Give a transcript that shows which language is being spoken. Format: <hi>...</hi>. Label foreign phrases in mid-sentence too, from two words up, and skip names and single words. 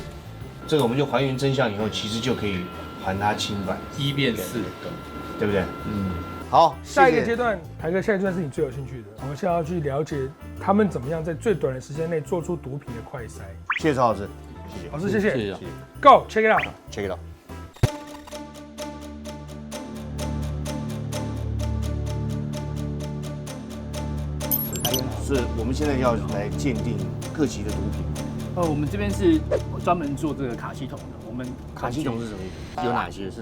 <zh>这个我们就还原真相以后，其实就可以还他清白，1变4，对不对？好，下一个阶段，台哥，下一个阶段是你最有兴趣的。我们现在要去了解他们怎么样在最短的时间内做出毒品的快筛。谢谢曹老师，谢谢老师，谢谢。谢谢。</zh> <en>Go check it out。check it out。</en> <zh>是我们现在要来鉴定各级的毒品。我们这边是专门做这个卡西酮的。我们卡西酮是什么意思？有哪些？是</zh>